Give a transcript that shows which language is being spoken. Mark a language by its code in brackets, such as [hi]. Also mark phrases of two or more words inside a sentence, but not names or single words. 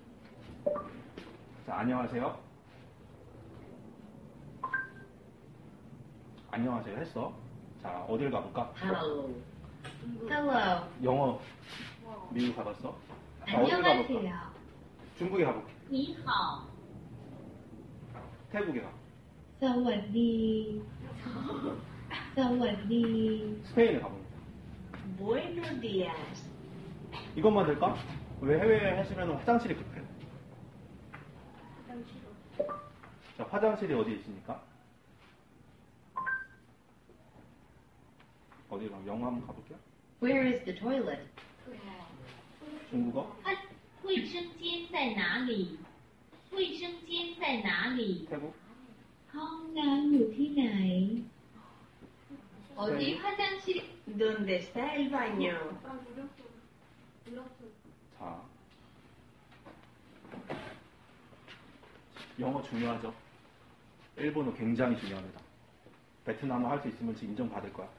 [ko] 자, 안녕하세요. 안녕하세요 했어. 자, 어딜 가볼까? [en] Hello. Hello. [ko] 영어 미국 가봤어? 자, 어딜 가볼까? 안녕하세요. 중국에 가볼게. [zh] 你好. [ko] 태국에 가. [th] สวัสดี. สวัสดี. [ko] 스페인에 가볼게. [es] Buenos días. [ko] 이것만 될까? 왜 해외에 하시면 화장실이 급해? 자, 화장실이 어디에 있습니까? 어디 가? 영어 한번 가볼게요. [en] Where is the toilet? [ko] 중국어? [zh] 卫生间在哪里?卫生间在哪里? [ko] 태국? [th] ห้องน้ำอยู่ที่ไหน? [ko] 어디 화장실? [es] ¿Dónde está el baño? [ko] 자, 영어 중요하죠? 일본어 굉장히 중요합니다. 베트남어 할 수 있으면 지금 인정받을 거야.